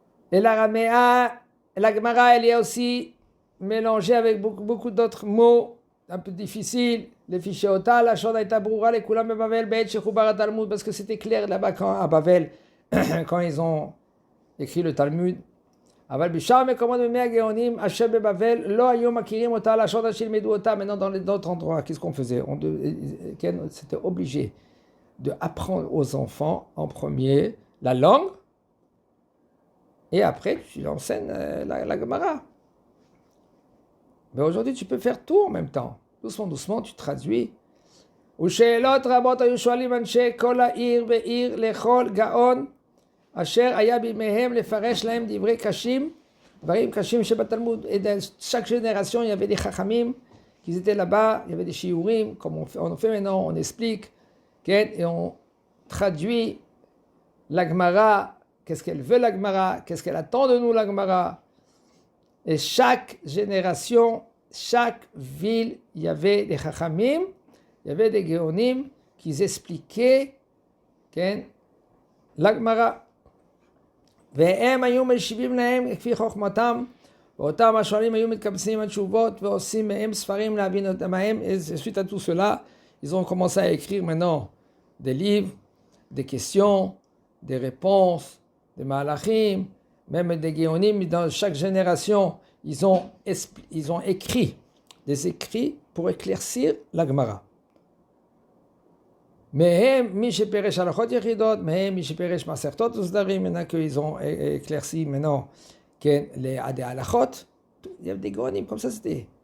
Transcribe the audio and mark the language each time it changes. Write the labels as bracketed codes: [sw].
[fr] Et l'araméen, la Gemara, elle est aussi mélangée avec beaucoup d'autres mots un peu difficiles. Les fichiers Ota, la Shon Aïta Broura, les Kulam et Bavel, Beit Shechoubar Talmud, parce que c'était clair là-bas à Bavel, quand ils ont écrit le Talmud. [he] אבל בשאר מקומות בימי הגאונים אשר בבבל לא היו מכירים אותה לשון אשר ילמדו אותה. [fr] Maintenant dans d'autres endroits, qu'est-ce qu'on faisait? C'était obligé de apprendre aux enfants en premier la langue. Et après, tu enseignes la Gemara. Mais aujourd'hui, tu peux faire tout en même temps. Doucement, doucement, tu traduis. [he] ושאלות רבות היו שואלים אנשי כל העיר ועיר לכל גאון, אשר היה בימיהם לפרש להם דברי קשים, דברים קשים שבתלמוד. [fr] Et dans chaque génération, il y avait des chachamim qui étaient là-bas, il y avait des shiurim, comme on fait maintenant, on explique, et on traduit la Gemara. Qu'est-ce qu'elle veut la Gemara? Qu'est-ce qu'elle attend de nous la Gemara? Et chaque génération, chaque ville, il y avait des chachamim, il y avait des géonim qui expliquaient la Gemara. [he] והם היו משיבים להם כפי חוכמתם, ואותם השואלים היו מתקבצים התשובות ועושים מהם ספרים להבין אותם. [fr] Suite à tout cela, ils ont commencé à écrire maintenant des livres, des questions, des réponses, des malachim, même des géonim. Dans chaque génération, ils ont écrit des écrits pour éclaircir la Gemara. [he] מהם מי שפרש הלכות יחידות, מהם מי שפרש מסכתות וסדרים. [fr] maintenant qu'ils ont éclairci maintenant des halachot, il y avait des géonim comme ça c'était.